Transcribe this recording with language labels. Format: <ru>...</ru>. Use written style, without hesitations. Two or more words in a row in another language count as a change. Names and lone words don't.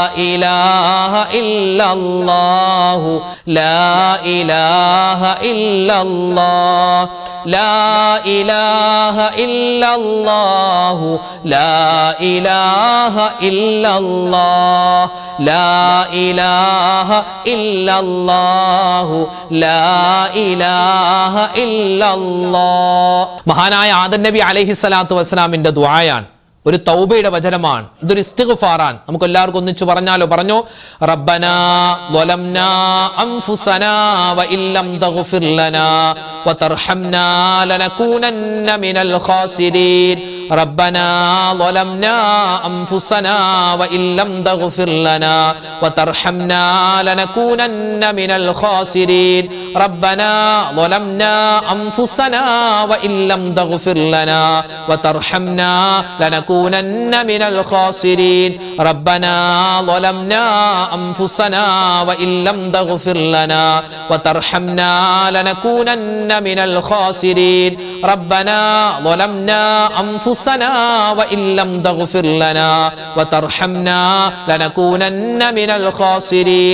<ar>إله إلا الله لا إله إلا الله لا إله إلا الله لا إله إلا الله لا إله إلا الله لا إله إلا الله.</ar> <ml>മഹാനായ ആദം നബി</ml> <ar>عليه الصلاة والسلام</ar> <ml>ദുആയാണ്, ഒരു തൗബയുടെ വചനമാണ്, ഇതൊരു ഇസ്തിഗ്ഫാറാണ്. നമുക്ക് എല്ലാവർക്കും ഒന്നിച്ചു പറഞ്ഞാലോ? പറഞ്ഞോ.</ml> <ar>ربنا ظلمنا أنفسنا وإن لم تغفر لنا وترحمنا لنكونن من الخاسرين. ربنا ظلمنا أنفسنا وإن لم تغفر لنا وترحمنا لنكونن من الخاسرين. ربنا ظلمنا أنفسنا وإن لم تغفر لنا وترحمنا لنكونن من الخاسرين. ربنا ظلمنا أنفسنا وإن لم تغفر لنا وترحمنا لنكونن من الخاسرين. ربنا ظلمنا أنفسنا وإن لم تغفر لنا وترحمنا لنكونن من الخاسرين.</ar>